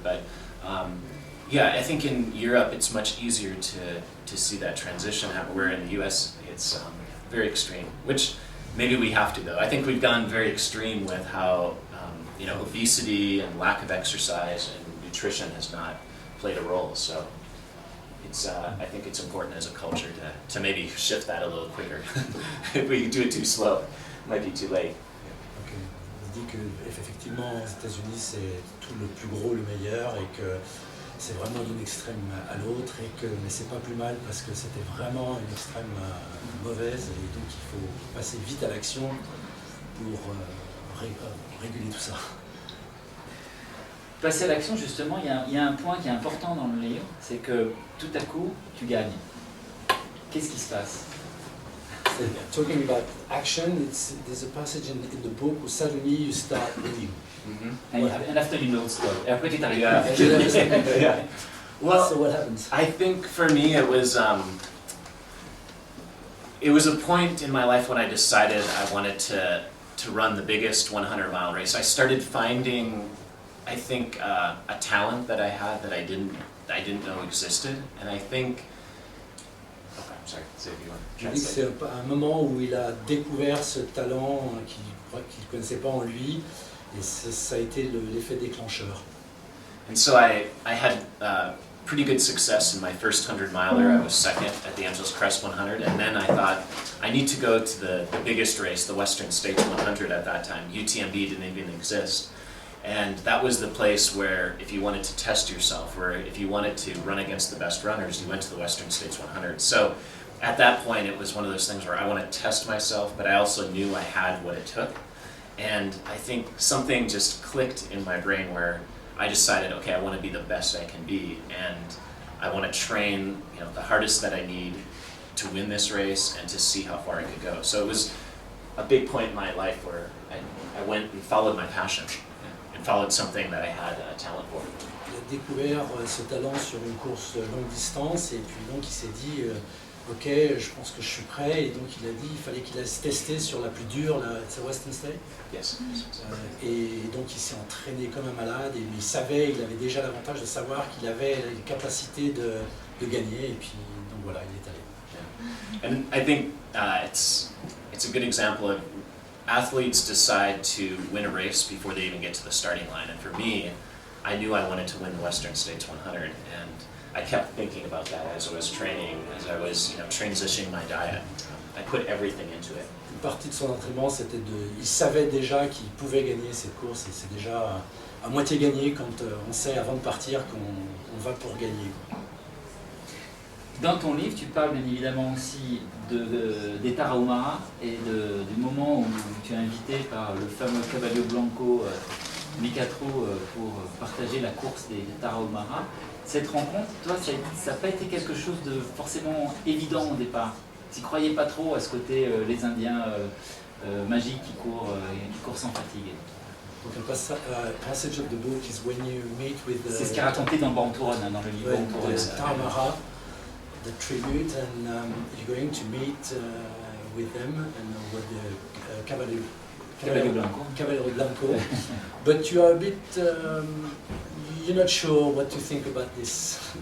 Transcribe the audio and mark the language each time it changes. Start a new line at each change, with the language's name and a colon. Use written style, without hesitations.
English: But yeah, I think in Europe, it's much easier to see that transition happen, where in the US, it's very extreme, which maybe we have to, though. I think we've gone very extreme with how obesity and lack of exercise and nutrition has not played a role. So it's, I think it's important as a culture to maybe shift that a little quicker. If we do it too slow, it might be too late. Okay.
French: Il dit que effectivement aux États-Unis c'est tout le plus gros, le meilleur, et que c'est vraiment d'une extrême à l'autre, mais c'est pas plus mal parce que c'était vraiment une extrême mauvaise, et donc il faut passer vite à l'action pour réguler tout ça. Passer à l'action, justement, il y a un point qui est important dans le livre, c'est que tout à coup, tu gagnes. Qu'est-ce qui se passe?
English: Talking about action, there's a passage in the book where suddenly you start winning. And after you know the story.
French: Et après tu t'arrives.
English: Yeah. Well, so what happens? I think for me it was a point in my life when I decided I wanted to run the biggest 100-mile race. I started finding, I think, a talent that I had that I didn't know existed, and I think. Okay, I'm sorry. Say if you want to
French: Je dis que
English: translate.
French: c'est un moment où il a découvert ce talent qu'il ne connaissait pas en lui, et ça a été l'effet déclencheur.
English: And so I had pretty good success in my first 100-miler. I was second at the Angeles Crest 100, and then I thought, I need to go to the biggest race, the Western States 100 at that time. UTMB didn't even exist. And that was the place where if you wanted to test yourself, or if you wanted to run against the best runners, you went to the Western States 100. So at that point, it was one of those things where I want to test myself, but I also knew I had what it took. And I think something just clicked in my brain where I decided, okay, I want to be the best I can be, and I want to train, the hardest that I need to win this race and to see how far I could go. So it was a big point in my life where I went and followed my passion and followed something that I had a talent for.
French: Il a découvert ce talent sur une course longue distance, et puis donc il s'est dit ok, je pense que je suis prêt, et donc il a dit il fallait qu'il aille se tester sur la plus dure, c'est Western State.
English: Yes.
French: Et donc il s'est entraîné comme un malade, et il savait, il avait déjà l'avantage de savoir qu'il avait les capacités de gagner, et puis donc voilà, il est allé.
English: Yeah. And I think it's a good example of athletes decide to win a race before they even get to the starting line. And for me, I knew I wanted to win the Western States 100, and I kept thinking about that as I was training, as I was transitioning my diet. I put everything into it.
French: Une partie de son entraînement, c'était il savait déjà qu'il pouvait gagner cette course, et c'est déjà à moitié gagné quand on sait avant de partir qu'on va pour gagner. Dans ton livre, tu parles bien évidemment aussi des Tarahumara et du moment où tu es invité par le fameux Caballo Blanco Nicatro pour partager la course des Tarahumara. Cette rencontre, toi, ça n'a pas été quelque chose de forcément évident au départ. T'y croyais pas trop à ce côté les Indiens magiques qui courent sans fatigue. Donc un passage
English: of the book is when you meet with
French: C'est ce qui est raconté dans Rencontre, dans le livre Rencontre.
English: the Tarahumara, the tribute, and you're going to meet with them and with the Caballo Blanco. Caballo Blanco. But you are a bit, you're not sure what to think about this.